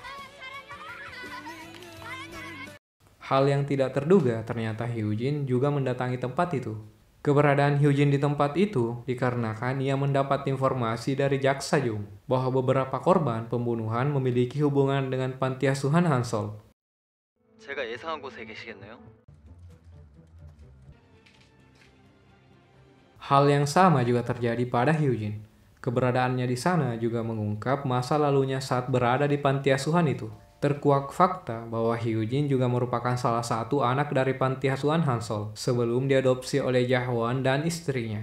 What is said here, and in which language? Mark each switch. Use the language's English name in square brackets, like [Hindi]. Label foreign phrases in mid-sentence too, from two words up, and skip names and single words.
[Indonesian] Hal yang tidak terduga, ternyata Hyujin juga mendatangi tempat itu. Keberadaan Hyujin di tempat itu dikarenakan ia mendapat informasi dari Jaksa Jung bahwa beberapa korban pembunuhan memiliki hubungan dengan panti asuhan Hansol. [Korean] 제가 예상한 곳에 계시겠네요? [Indonesian] Hal yang sama juga terjadi pada Hyujin. Keberadaannya di sana juga mengungkap masa lalunya saat berada di panti asuhan itu. Terkuak fakta bahwa Hyujin juga merupakan salah satu anak dari panti asuhan Hansol sebelum diadopsi oleh Jahwan dan istrinya.